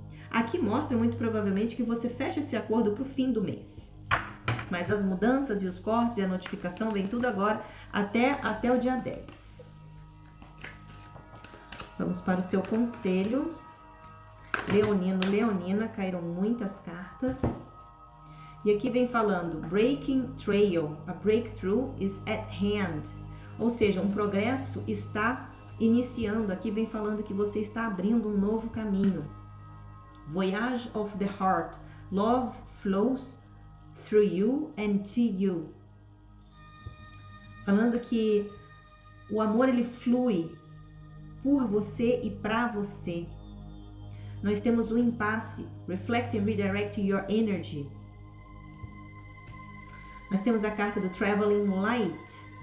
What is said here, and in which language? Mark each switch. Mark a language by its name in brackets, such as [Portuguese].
[Portuguese] Aqui mostra muito provavelmente que você fecha esse acordo para o fim do mês. Mas as mudanças e os cortes e a notificação vem tudo agora até o dia 10. Vamos para o seu conselho. Leonino, Leonina, caíram muitas cartas. E aqui vem falando, [English] breaking trail, a breakthrough is at hand. [Portuguese] Ou seja, um progresso está iniciando. Aqui vem falando que você está abrindo um novo caminho. [English] Voyage of the heart, love flows through you and to you. [Portuguese] Falando que o amor ele flui por você e para você. Nós temos o impasse, [English] reflect and redirect your energy. [Portuguese] Nós temos a carta do Traveling Light.